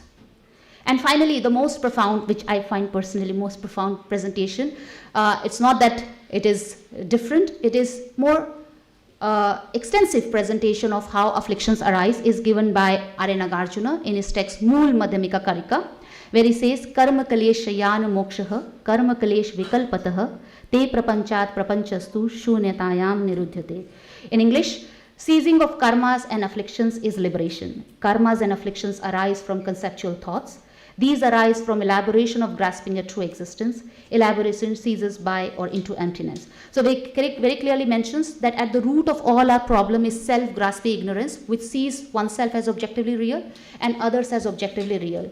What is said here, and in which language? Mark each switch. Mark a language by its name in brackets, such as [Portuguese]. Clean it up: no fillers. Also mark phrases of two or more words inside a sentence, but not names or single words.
[English] And finally, the most profound, which I find personally most profound presentation, it's not that it is different, it is more extensive presentation of how afflictions arise is given by Arya Nagarjuna in his text Mool Madhyamika Karika, where he says, [Sanskrit] कर्म क्लेश क्षयान् मोक्षः, कर्म क्लेश विकल्पतः, ते प्रपञ्चात् प्रपञ्चस्तु शून्यतायां निरुध्यते. [English] In English, ceasing of karmas and afflictions is liberation. Karmas and afflictions arise from conceptual thoughts. These arise from elaboration of grasping a true existence. Elaboration ceases by or into emptiness. So very clearly mentions that at the root of all our problem is self-grasping ignorance, which sees oneself as objectively real and others as objectively real.